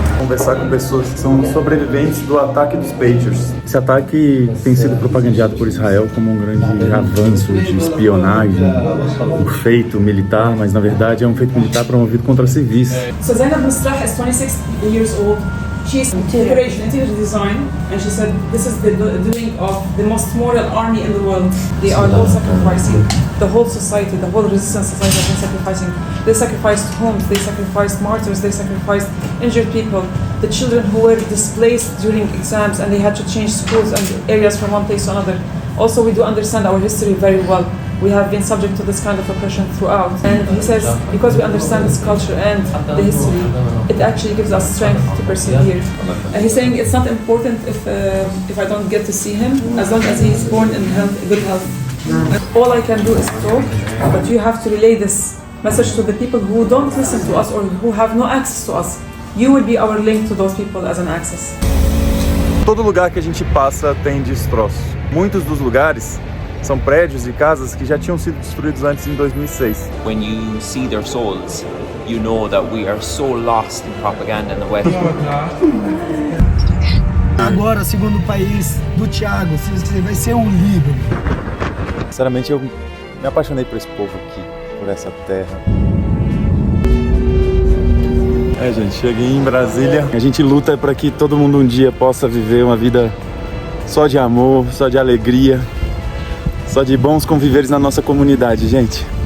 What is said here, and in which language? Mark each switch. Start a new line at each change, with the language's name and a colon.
Portuguese: conversar com pessoas que são sobreviventes do ataque dos Patriots. Esse ataque tem sido propagandeado por Israel como um grande avanço de espionagem, um feito militar, mas na verdade é um feito militar promovido contra civis.
English: So Zainab Misrah is 26 years old. She's interior design, and she said this is the doing of the most moral army in the world. They are all sacrificing. The whole society, the whole resistance society has been sacrificing. They sacrificed homes, they sacrificed martyrs, they sacrificed injured people, the children who were displaced during exams and they had to change schools and areas from one place to another. Also, we do understand our history very well. We have been subject to this kind of oppression throughout. And he says, because we understand this culture and the history, it actually gives us strength to persevere. And he's saying it's not important if I don't get to see him, as long as he's born in good health. All I can do is talk, but you have to relay this message to the people who don't listen to us or who have no access to us. You will be our link to those people as an access.
Portuguese: Todo lugar que a gente passa tem destroços. Muitos dos lugares são prédios e casas que já tinham sido destruídos antes em 2006.
English: When you see their souls, you know that we are so lost in propaganda in the West.
Portuguese: Agora, segundo o país do Thiago, vai ser um Líbano. Sinceramente, eu me apaixonei por esse povo aqui, por essa terra. Gente, cheguei em Brasília. A gente luta para que todo mundo um dia possa viver uma vida só de amor, só de alegria, só de bons conviveres na nossa comunidade, gente.